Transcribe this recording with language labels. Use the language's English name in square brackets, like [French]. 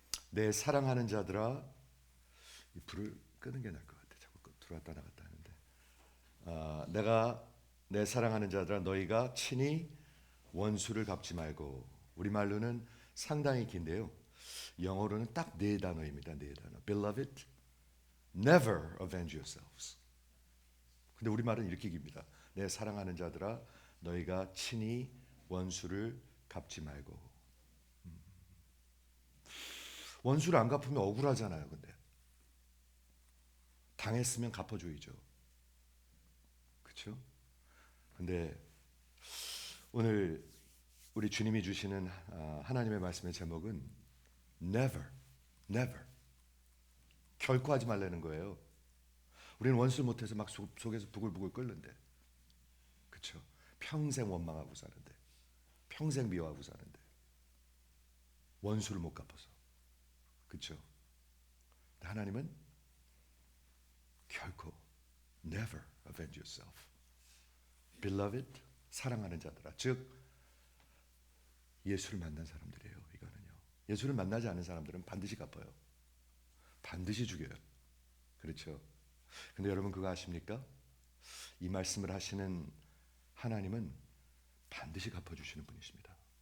[Korean] 내 사랑하는 자들아, 이 불을 끄는 게 나을 것 같아. 자꾸 들어왔다 나갔다 하는데, 내가 내 사랑하는 자들아, 너희가 친히 원수를 갚지 말고. 우리 말로는 상당히 긴데요. 영어로는 딱 네 단어입니다. 네 단어. [English] Beloved, never avenge yourselves. [Korean] 근데 우리 말은 이렇게 깁니다. 내 사랑하는 자들아, 너희가 친히 원수를 갚지 말고. 원수를 안 갚으면 억울하잖아요. 근데 당했으면 갚아줘야죠. 그렇죠? 근데 오늘 우리 주님이 주시는 하나님의 말씀의 제목은 [English] never, never. [Korean] 결코 하지 말라는 거예요. 우리는 원수를 못해서 막 속에서 부글부글 끓는데, 그렇죠? 평생 원망하고 사는데, 평생 미워하고 사는데, 원수를 못 갚아서, 그렇죠? 하나님은 결코 [English] never avenge yourself. [Korean] Beloved, 사랑하는 자들아, 즉 예수를 만난 사람들이에요. 이거는요. 예수를 만나지 않은 사람들은 반드시 갚아요. 반드시 죽여요. 그렇죠? 근데 여러분 그거 아십니까? 이 말씀을 하시는 하나님은 반드시 갚아주시는 분이십니다.